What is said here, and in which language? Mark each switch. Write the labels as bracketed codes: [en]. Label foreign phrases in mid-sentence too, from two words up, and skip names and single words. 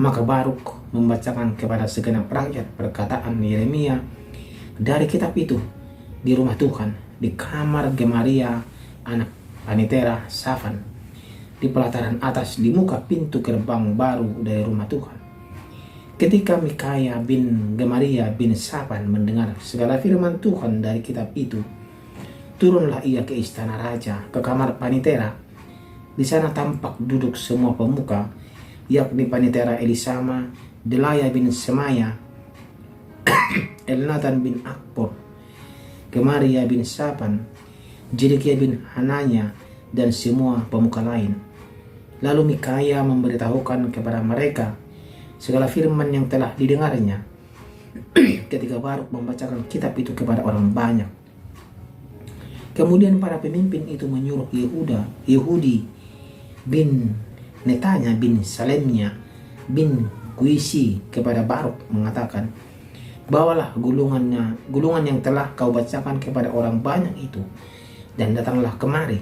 [id] Maka Baruk membacakan kepada segenap rakyat perkataan Yeremia dari kitab itu di rumah Tuhan, di kamar Gemaria anak Panitera Safan, di pelataran atas di muka pintu gerbang baru dari rumah Tuhan. Ketika Mikaya bin Gemaria bin Safan mendengar segala firman Tuhan dari kitab itu, turunlah ia ke istana raja, ke kamar Panitera. Di sana tampak duduk semua pemuka, yakni Panitera Elisama, Delaya bin Semaya, Elnatan bin Akbor, Gemaria bin Safan, Jedekia bin Hananya, dan semua pemuka lain. Lalu Mikaya memberitahukan kepada mereka segala firman yang telah didengarnya ketika Baruk membacakan kitab itu kepada orang banyak. Kemudian para pemimpin itu menyuruh Yehudi bin Netanya bin Salemnya bin Kuisi kepada Baruk mengatakan, bawalah gulungan yang telah kau bacakan kepada orang banyak itu, dan datanglah kemari.